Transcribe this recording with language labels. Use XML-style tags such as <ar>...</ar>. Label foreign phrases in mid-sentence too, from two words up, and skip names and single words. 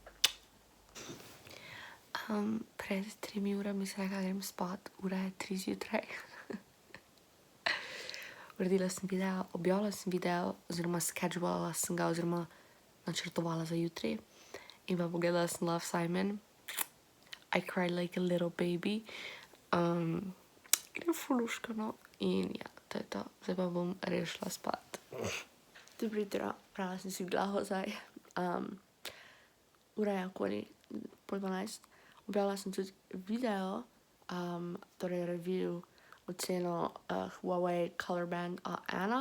<sl>Pred 3 urami sem rekla, grem spat, ura je 3 zjutraj. Uredila sem video, objavila sem video, oziroma schedulala sem ga, oziroma načrtovala za jutri. In pa pogledala sem Love, Simon.</sl> <en>I cried like a little baby.</en> <sl>Grem ful luškano in ja, to je to. Zdaj pa bom rešila spat. Dobro jutro, prala sem si glavo zdaj. Ura je okoli 11:30. Objavila sem tudi video, torej review oceno Huawei Color Band A1.</sl>